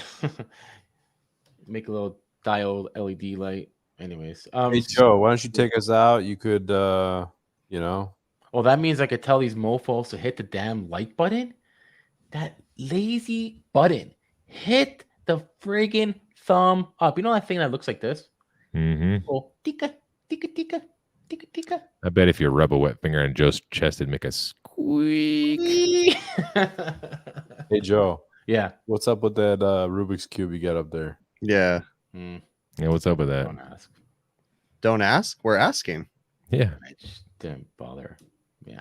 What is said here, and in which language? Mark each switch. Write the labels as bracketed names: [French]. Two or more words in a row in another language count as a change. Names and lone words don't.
[English] Make a little diode LED light. Anyways, Hey Joe, why don't you take us out? You could, you know, well, that means I could tell these mofos to hit the damn like button. That lazy button. Hit the friggin' thumb up. You know that thing that looks like this? Mm-hmm. [Māori] Oh, tika, tika, tika, tika, tika. [English] I bet if you rub a wet finger on Joe's chest, it'd make a squeak. hey Joe, Yeah. what's up with that Rubik's Cube you got up there? Yeah. Mm, Yeah, what's up with that? don't ask. Don't ask. We're asking. Yeah, I just didn't bother. Yeah.